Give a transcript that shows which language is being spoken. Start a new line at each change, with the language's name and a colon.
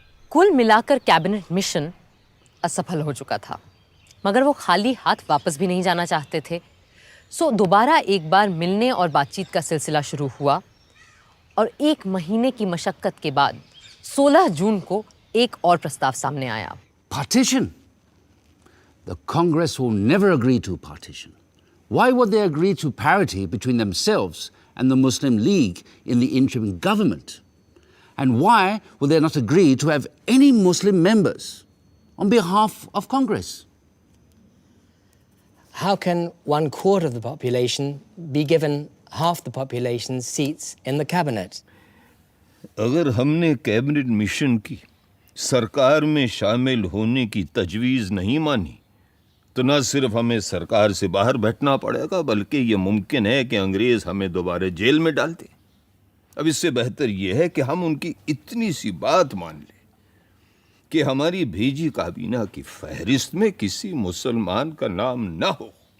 Hindi: कुल मिलाकर cabinet mission असफल हो चुका था, मगर वो खाली हाथ वापस भी नहीं जाना चाहते थे। सो दोबारा एक बार मिलने और बातचीत का सिलसिला शुरू हुआ और 1 महीने की मशक्कत के बाद 16 जून को एक और प्रस्ताव सामने आया।
English: Partition? The Congress will never agree to partition. Why would they agree to parity between themselves and the Muslim League in the interim government? And why would they not agree to have any Muslim members on behalf of Congress? How can 1/4 of the population be given half the population's seats in the cabinet?
Hindi: अगर हमने cabinet mission की सरकार में शामिल होने की तजवीज़ नहीं मानी तो न सिर्फ हमें सरकार से बाहर बैठना पड़ेगा, बल्कि ये मुमकिन है कि अंग्रेज हमें दोबारा जेल में डाल दें। अब इससे बेहतर यह है कि हम उनकी इतनी सी बात मान लें कि हमारी भेजी काबीना की फहरिस्त में किसी मुसलमान का नाम ना हो।